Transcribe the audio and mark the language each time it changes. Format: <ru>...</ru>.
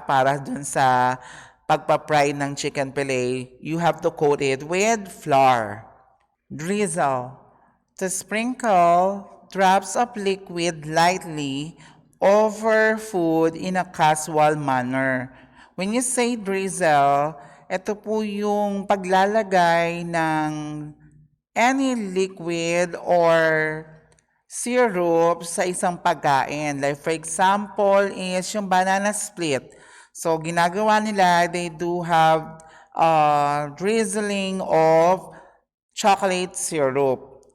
<tl>Para dun sa pagpa-fry ng</tl> <en>chicken fillet, you have to coat it with flour. Drizzle. To sprinkle drops of liquid lightly over food in a casual manner. When you say drizzle,</en> <tl>ito po yung paglalagay ng any liquid or syrup sa isang pagkain.</tl> <en>Like for example is yung banana split. So</en> <tl>ginagawa nila,</tl> <en>they do have drizzling of chocolate syrup.</en>